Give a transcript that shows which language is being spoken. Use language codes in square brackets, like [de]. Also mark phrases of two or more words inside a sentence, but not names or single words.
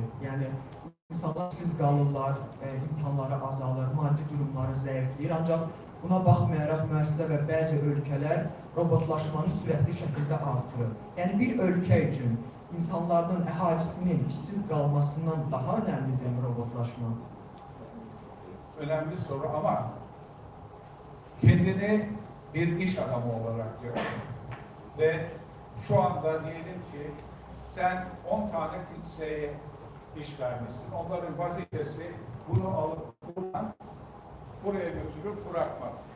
[az] Yəni, insanlar işsiz qalırlar, imkanları azalır, maddi durumları zəifləyir. Ancaq buna baxmayaraq müəssisə və bəzi ölkələr robotlaşmanı sürətli şəkildə artırır. Yəni, bir ölkə üçün insanların, əhalisinin işsiz qalmasından daha önəmlidir robotlaşma? [tr] Önemli soru ama kendini bir iş adamı olarak görüyor. Ve şu anda diyelim ki sen 10 tane kimseye iş vermişsin. Onların vazifesi bunu alıp buradan buraya götürüp bırakmak.